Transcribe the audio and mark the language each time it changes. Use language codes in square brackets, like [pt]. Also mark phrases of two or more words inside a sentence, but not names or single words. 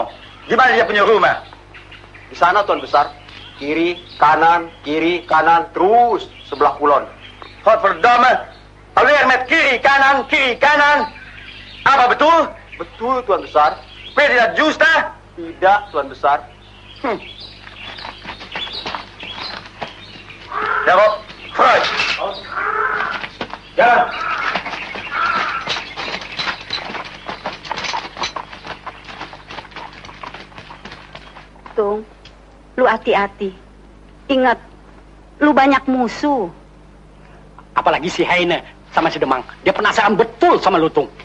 [id] No, di mana dia punya rumah? Di sana, Tuan Besar. kiri, kanan, terus sebelah kulon. [nl] Godverdomme. Alweer met [id] kiri, kanan. Apa betul? Betul, Tuan Besar. [nl] Weet je dat justa? [id] Tidak, Tuan Besar. [nl] Daarop, vooruit. [id] Jalan. Tung, lu hati-hati. Ingat, lu banyak musuh. Apalagi si Heine sama si Demang. Dia penasaran betul sama lu, Tung.